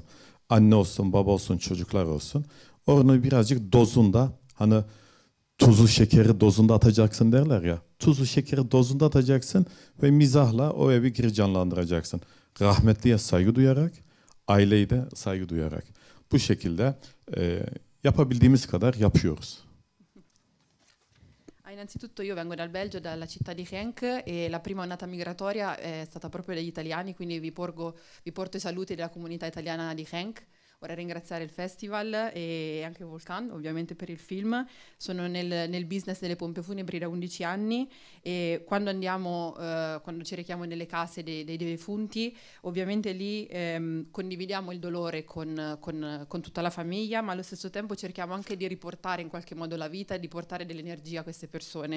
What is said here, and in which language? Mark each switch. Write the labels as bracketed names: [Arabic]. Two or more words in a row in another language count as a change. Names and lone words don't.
[Turkish] Anne olsun, baba olsun, çocuklar olsun. Onu birazcık dozunda hani tuzu şekeri dozunda atacaksın derler ya. Tuzu şekeri dozunda atacaksın ve mizahla o evi geri canlandıracaksın. Rahmetliye saygı duyarak, aileyi de saygı duyarak. Bu şekilde yapabildiğimiz kadar yapıyoruz. [Italian] Innanzitutto io vengo dal Belgio, dalla città di Genk, e la prima annata migratoria è stata proprio degli italiani, quindi vi porto i saluti della comunità italiana di Genk. Vorrei ringraziare il festival e anche Volcan ovviamente per il film. Sono nel business delle pompe funebri da 11 anni e quando quando ci rechiamo nelle case dei defunti, ovviamente lì condividiamo il dolore con tutta la famiglia, ma allo stesso tempo cerchiamo anche di riportare in qualche modo la vita e di portare dell'energia a queste persone.